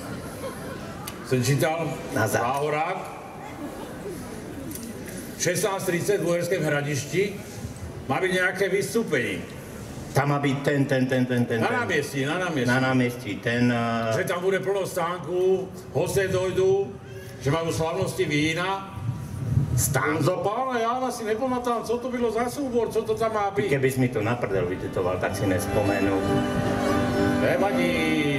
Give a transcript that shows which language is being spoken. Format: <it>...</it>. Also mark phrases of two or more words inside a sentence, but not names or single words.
<sk>Som čítal Záhorák, 16:30 v Uherském Hradišti, má byť nejaké vystúpenie. Tam má byť ten. Na námestí. Na námestí, ten...</sk> <cs>Že tam bude plno stánku, hosté dojdú, že majú slavnosti vína. Stánku?</cs> <sk>Za pána Jána si nepamätám, co to bylo za súbor, co to tam má byť. Keby si mi to na prdel vytetoval, tak si nespomenu. Nevadí.</sk>